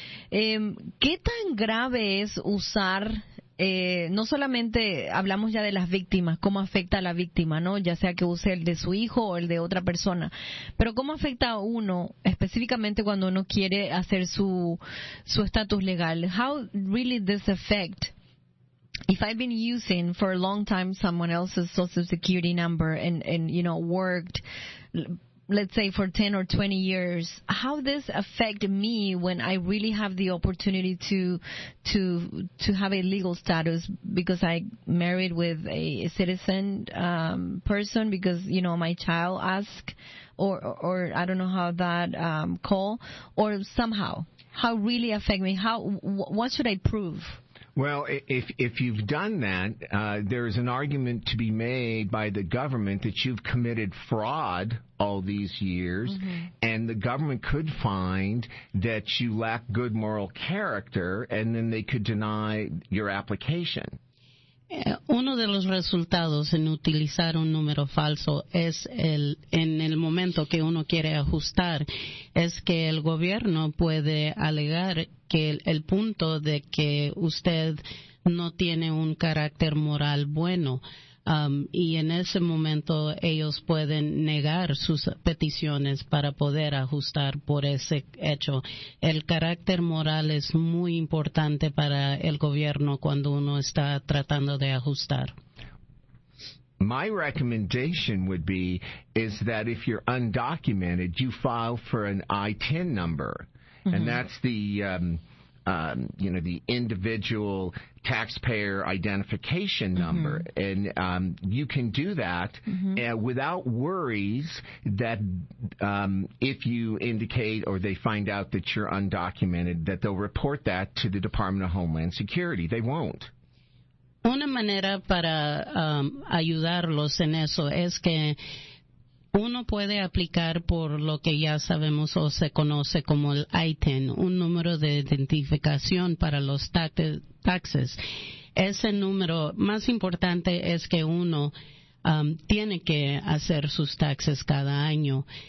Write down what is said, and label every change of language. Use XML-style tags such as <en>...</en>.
<es>¿Qué tan grave es usar? No solamente hablamos ya de las víctimas, cómo afecta a la víctima, ¿no? Ya sea que use el de su hijo o el de otra persona, pero cómo afecta a uno, específicamente cuando uno quiere hacer su estatus legal.</es> <en>How really this affect? If I've been using for a long time someone else's social security number and worked, let's say for 10 or 20 years, how this affect me when I really have the opportunity to have a legal status because I married with a citizen person because my child asked or I don't know how that call, or somehow how really affect me, what should I prove? Well, if you've done that, there's an argument to be made by the government that you've committed fraud all these years, and the government could find that you lack good moral character, and then they could deny your application.</en> <es>Uno de los resultados en utilizar un número falso es en el momento que uno quiere ajustar, es que el gobierno puede alegar que el punto de que usted no tiene un carácter moral bueno. Y en ese momento ellos pueden negar sus peticiones para poder ajustar por ese hecho. El carácter moral es muy importante para el gobierno cuando uno está tratando de ajustar.</es> <en>My recommendation would be is that if you're undocumented, you file for an I-10 number, and that's the the individual taxpayer identification number, and you can do that without worries that if you indicate or they find out that you're undocumented, that they'll report that to the Department of Homeland Security. They won't.</en> <es>Una manera para ayudarlos en eso es que uno puede aplicar por lo que ya sabemos o se conoce como el I-10, un número de identificación para los taxes. Ese número más importante es que uno tiene que hacer sus taxes cada año.</es>